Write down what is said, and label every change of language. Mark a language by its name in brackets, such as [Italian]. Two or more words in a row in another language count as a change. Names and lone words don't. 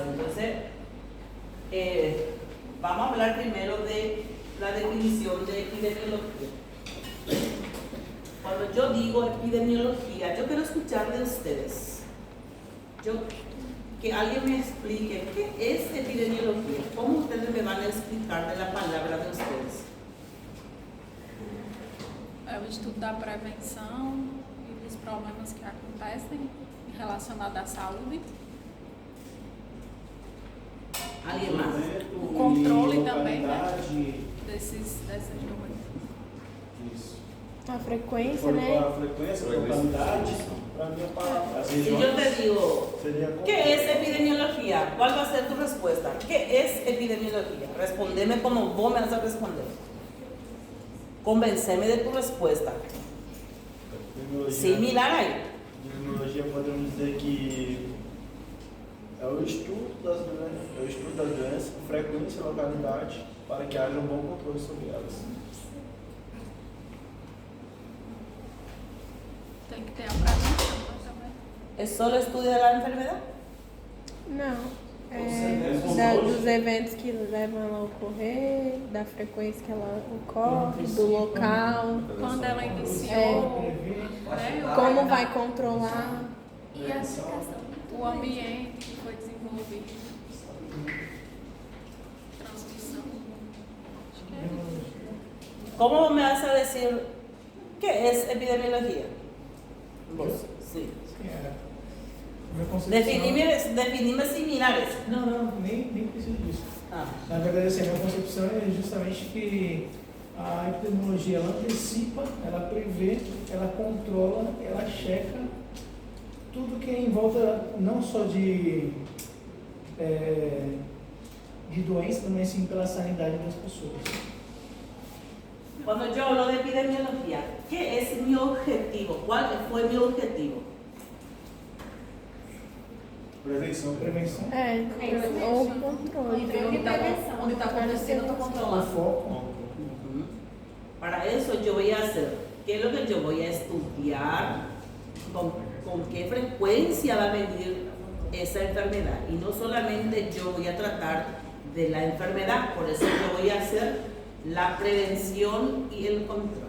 [Spanish] Entonces, vamos a hablar primero de la definición de epidemiología. Cuando cuando yo digo epidemiología, yo quiero escuchar de ustedes. Que alguien me explique qué es epidemiología. ¿Cómo ustedes me van a explicar de la palabra de ustedes? [Portuguese] É o estudo da prevenção e dos problemas que acontecem relacionados à saúde. [Spanish] ¿Alguien más? [Portuguese] O controle também, né? Dessas doenças. Isso. A frequência, A né? frequência, a localidade, para mim a palavra. [Spanish] Si yo te digo, Sería ¿qué es epidemiología? ¿Cuál va a ser tu respuesta? ¿Qué es epidemiología? Respondeme como vos me vas a responder. Convenceme de tu respuesta. Similar ahí. [Portuguese] Epidemiologia podemos dizer que é o estudo das doenças, frequência e localidade, para que haja bom controle sobre elas. Tem que ter a prevenção também. [Spanish] ¿Es solo estudio de la enfermedad? [Portuguese] Não. Os Dos eventos que levam ela a ocorrer, da frequência que ela ocorre, do local, Quando ela iniciou, né? como vai controlar. E a aplicação. O ambiente que foi desenvolvido. Transmissão. Acho que é isso. [Spanish] ¿Cómo me vas a decir qué es epidemiología? Vos, sí. [Portuguese] Minha concepção... [Spanish] Definime similares. [Portuguese] Não, nem preciso disso. Ah. Na verdade, assim, a minha concepção é justamente que a epidemiologia, ela antecipa, ela prevê, ela controla, ela checa tudo que é em volta, não só de doença, mas sim pela sanidade das pessoas. [Spanish] Cuando yo hablo de epidemiología, ¿qué es mi objetivo? ¿Cuál fue mi objetivo? [Portuguese] Prevenção. Prevenção. Ou controle. Onde está acontecendo, eu estou O controlando. foco. [Spanish] Para eso yo voy a hacer, ¿qué es lo que yo voy a estudiar? ¿Con qué frecuencia va a venir esa enfermedad? Y no solamente yo voy a tratar de la enfermedad, por eso yo voy a hacer la prevención y el control.